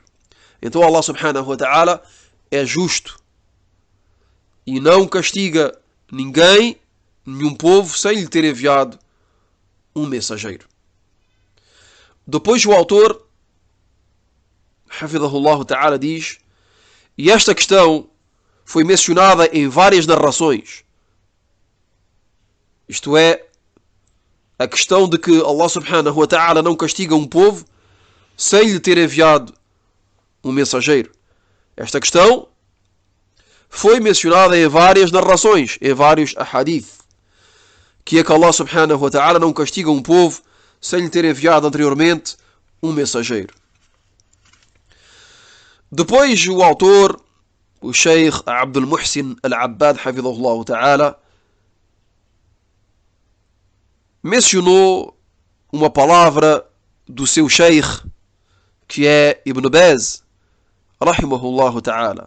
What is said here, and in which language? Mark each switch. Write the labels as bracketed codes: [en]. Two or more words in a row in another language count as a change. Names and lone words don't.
[pt] Então Allah [ar] سبحانه وتعالى [pt] é justo e não castiga ninguém, nenhum povo, sem lhe ter enviado um mensageiro. Depois o autor, [ar] حفظه الله تعالى, [pt] diz: e esta questão foi mencionada em várias narrações. Isto é, a questão de que Allah [ar] سبحانه وتعالى [pt] não castiga um povo sem lhe ter enviado um mensageiro. Esta questão foi mencionada em várias narrações, em vários ahadith, que é que Allah [ar] سبحانه وتعالى [pt] não castiga um povo sem lhe ter enviado anteriormente um mensageiro. Depois o autor, o Sheikh Abdul Muhsin Al-Abbad, [ar] حفظه الله تعالى, [pt] mencionou uma palavra do seu Sheikh, que é Ibn Baz, [ar] رحمه الله تعالى.